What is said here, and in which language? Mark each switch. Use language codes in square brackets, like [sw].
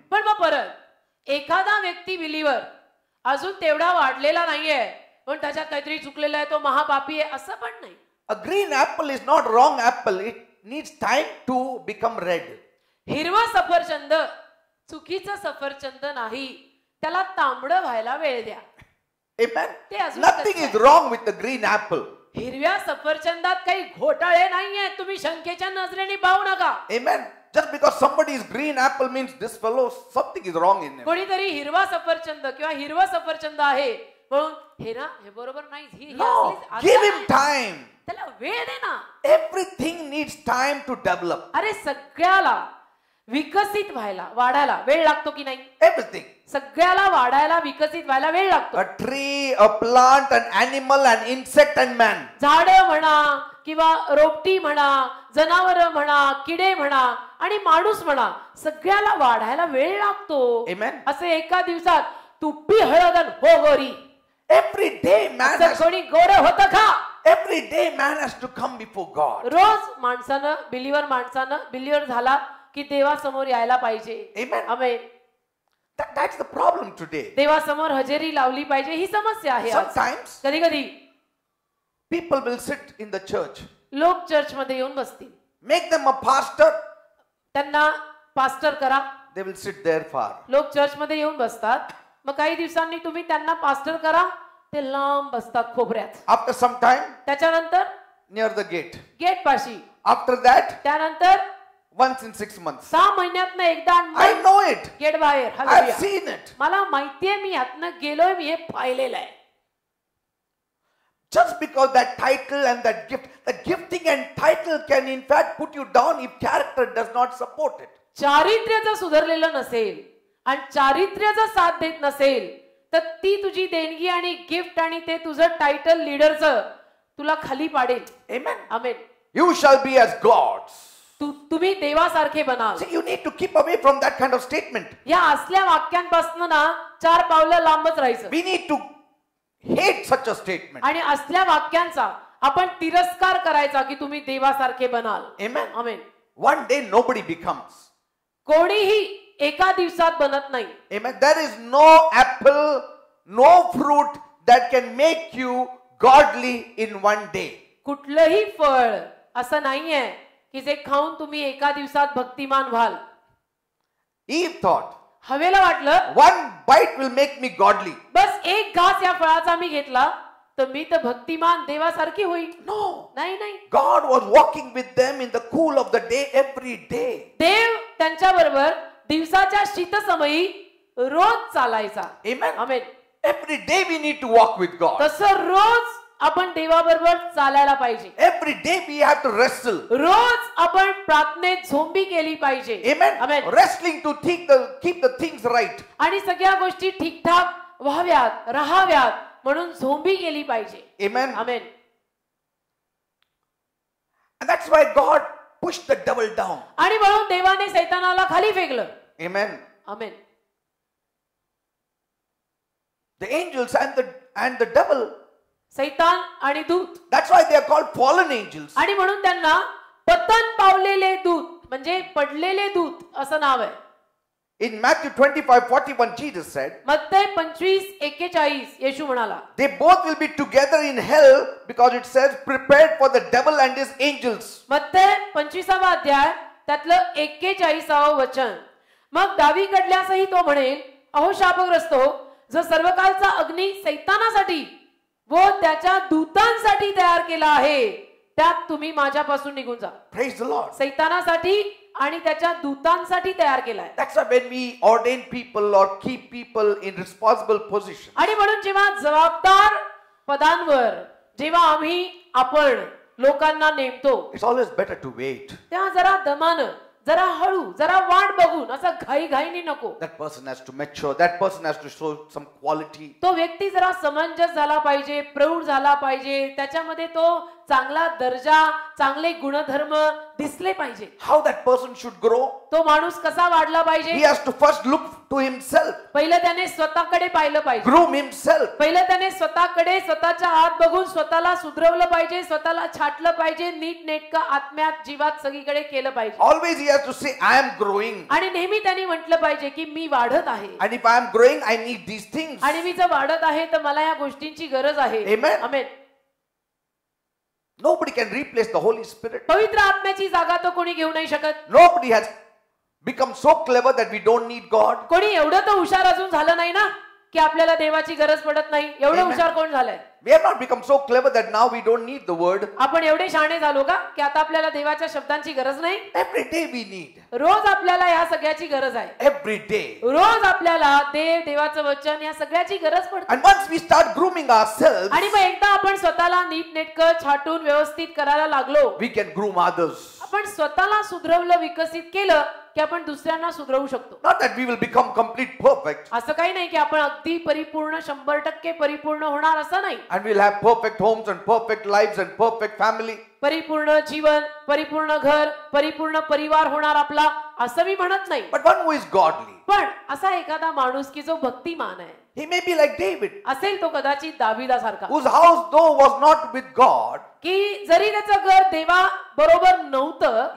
[mr] पण मग परत एखादा व्यक्ती बिलीवर अजून तेवढा वाढलेला नाहीये पण त्याच्यात काहीतरी चुकलेलं आहे, तो महापापी आहे असं पण नाही. [en] A green apple is not wrong apple. It needs time to become red. [mr] हिरवा सफरचंद चुकीचं सफरचंद नाही, त्याला तांबडं व्हायला वेळ द्या. [en] Amen. [mr] ते अजून [en] Nothing is wrong with the green apple. [mr] हिरव्या सफरचंदात काही घोटाळे नाहीये, तुम्ही शंकेच्या नजरेने पाहू नका. [en] Amen. Just because somebody is green apple means this fellow something is wrong in him. [mr] कोणीतरी हिरवा सफरचंद किंवा हिरवा सफरचंद आहे म्हणून हे ना हे बरोबर नाही. [en] No, give him time. [mr] त्याला वेळ दे ना. [en] Everything needs time to develop. [mr] अरे सगळ्याला विकसित व्हायला वाढायला वेळ लागतो की नाही? [en] Everything. [mr] सगळ्याला वाढायला विकसित व्हायला वेळ लागतो. [en] A tree, a plant, an animal, an insect and man. [mr] झाड म्हणा किंवा रोपटी म्हणा, जनावर म्हणा, किडे म्हणा आणि माणूस म्हणा, सगळ्याला वाढायला वेळ लागतो. [en] Amen. [mr] असे एका दिवसात तुप्पी हळदन हो गोरी. [en] Every day man has, [mr] कोणी गोर होतं का? [en] every day man has to come before God. [mr] रोज माणसानं बिलीवर झाला की देवासमोर यायला पाहिजे. [en] Amen. [mr] Amen. [en] That's the problem today. [mr] देवासमोर हजेरी लावली पाहिजे ही समस्या आहे. [en] Sometimes [mr] कधी कधी [en] people will sit in the church. [mr] लोक चर्च मध्ये येऊन बसतील. [en] Make them a pastor. [mr] त्यांना पास्टर करा. [en] They will sit there far. [mr] लोक चर्च मध्ये येऊन बसतात. मग काही दिवसांनी तुम्ही त्यांना पास्टर करा, ते लांब बसतात खोबऱ्यात. [en] After some time, [mr] त्याच्यानंतर [en] near the gate. [mr] गेट पाशी. [en] After that, [mr] त्यानंतर [en] once in 6 months. [mr] 6 महिन्यातनं एकदा [en] I know it. [mr] गेट बाहेर. [en] I've [mr] hallelujah. [en] seen it. [mr] मला माहितीये, मी यातनं गेलोय, मी हे पाहिलेलं आहे. [en] Just because that title and that gift, the gifting and title can in fact put you down if character does not support it. [mr] चारित्र्य जर सुधारलेलं नसेल आणि चारित्र्य जर साथ देत नसेल तर ती तुझी देणगी आणि गिफ्ट आणि ते तुझं टायटल लीडरचं तुला खाली पाडेल. [en] Amen. [mr] Amen. [en] You shall be as gods. [mr] तुम्ही देवासारखे बनाल. [en] See, you need to keep away from that kind of statement. [mr] या असल्या वाक्यांपासून ना 4 पावलं लांबच राहायचं. [en] We need to hate such a statement. [mr] आणि असल्या वाक्यांचा आपण तिरस्कार करायचा की तुम्ही देवासारखे बनाल. [en] Amen. [mr] आमेन. [en] One day nobody becomes. [mr] कोणीही एका दिवसात बनत नाही. [en] Amen. There is no apple, no fruit that can make you godly in one day. [mr] कुठलंही फळ असं नाहीये की जे खाऊन तुम्ही एका दिवसात भक्तिमान व्हाल. [en] Eve thought, [mr] हवेला वाटलं [en] one bite will make me godly. [mr] बस एक घास या फळाचा मी घेतला तर मी तर भक्तिमान देवासारखी होईल. [en] No. [mr] नाही नाही. [en] God was walking with them in the cool of the day every day. [mr] देव त्यांच्या बरोबर दिवसाच्या शीतसमयी रोज चालायचा. [en] Amen. [mr] Amen. [en] Every day we need to walk with God. [mr] तसं रोज आपण देवाबरोबर चालायला पाहिजे. [en] Every day we have to wrestle. [mr] रोज आपण प्रार्थनेत झोंबी केली पाहिजे. [en] Amen. [mr] Amen. [en] Wrestling to keep the things right. [mr] आणि सगळ्या गोष्टी ठीकठाक व्हाव्यात, राहाव्यात म्हणून झोंबी केली पाहिजे. [en] Amen. [mr] Amen. [en] And that's why God pushed the devil down. [mr] आणि म्हणून देवाने सैतानाला खाली फेकलं. [en] Amen. [mr] Amen. [en] The angels and the devil. [mr] सैतान आणि दूत. [en] That's why they are called fallen angels. [mr] आणि म्हणून त्यांना पतन पावलेले दूत म्हणजे पडलेले दूत असं नाव आहे. [en] In Matthew 25:41, Jesus said, [mr] मत्तई 25:41 येशू म्हणाला, [en] they both will be together in hell because it says, prepared for the devil and his angels. [mr] मत्तई 25वा अध्याय त्यातलं 41व वचन. मग डावीकडल्यासही तो म्हणेल, अहो शापग्रस्त हो, जो सर्वकालचा अग्नी सैतानासाठी व त्याच्या दूतांसाठी तयार केला आहे त्यात तुम्ही माझ्यापासून निघून जा. [en] Praise the Lord. [mr] सैतानासाठी आणि त्याच्या दूतांसाठी तयार केलाय. [en] That's why when we ordain people or keep people in responsible position. [mr] आणि म्हणून जेव्हा जबाबदार पदांवर जेव्हा आपण लोकांना नेमतो, [en] It's always better to wait. [mr] तेव्हा जरा दमानं, जरा हळू, जरा वाट बघून, असं घाईघाईने नको. [en] That person has to mature. That person has to show some quality. [mr] तो व्यक्ती जरा समंजस झाला पाहिजे, प्रौढ झाला पाहिजे, त्याच्यामध्ये तो चांगला दर्जा, चांगले गुणधर्म दिसले पाहिजे. [en] How that person should grow? [mr] तो माणूस कसा वाढला पाहिजे? [en] He has to first look to himself. [mr] पहिलं त्याने स्वतःकडे पाहिलं पाहिजे. [en] Groom himself. [mr] पहिलं त्याने स्वतःकडे, स्वतःच्या आत बघून स्वतःला सुधरवलं पाहिजे, स्वतःला छाटलं पाहिजे, नीट नेटकं आत्म्यात जीवात सगळीकडे केलं पाहिजे. [en] Always he has to say, I am growing. [mr] आणि नेहमी त्यांनी म्हटलं पाहिजे की मी वाढत आहे. [en] And if I am growing, I need these things. [mr] आणि मी जर वाढत आहे तर मला या गोष्टींची गरज आहे. [en] Amen. [mr] Amen. [en] Nobody can replace the Holy Spirit. [mr] पवित्र आत्म्याची जागा तो कोणी घेऊ नाही शकत. [en] Nobody has become so clever that we don't need God. [mr] कोणी एवढं तर हुशार अजून झालं नाही ना की आपल्याला देवाची गरज पडत नाही. एवढं हुशार कोण झालंय? [en] We have not become so clever that now we don't need the word. [mr] आपण एवढे शहाणे झालो का की आता आपल्याला देवाच्या शब्दांची गरज नाही? [en] Every day we need. [mr] रोज आपल्याला या सगळ्याची गरज आहे. [en] Every day. [mr] रोज आपल्याला देवाचं वचन या सगळ्याची गरज पडते. [en] And once we start grooming ourselves, [mr] आणि मग एकदा आपण स्वतःला नीट नेटकं छाटून व्यवस्थित करायला लागलो, [en] we can groom others. [mr] आपण स्वतःला सुधरवलं, विकसित केलं की आपण दुसऱ्यांना सुधरवू शकतो. [en] Not that we will become complete perfect. [mr] असं काही नाही की आपण अगदी परिपूर्ण 100% परिपूर्ण होणार असं नाही. [en] And we'll have perfect homes and perfect lives and perfect family. [mr] परिपूर्ण जीवन, परिपूर्ण घर, परिपूर्ण परिवार होणार आपला असं मी म्हणत नाही. [en] But one who is godly. [mr] पण असा एखादा माणूस की जो भक्तिमान आहे, [en] He may be like David, [mr] असेल तो कदाचित दाविदासारखा, [en] whose house though was not with God, [mr] की जरी त्याचं घर देवा बरोबर नव्हतं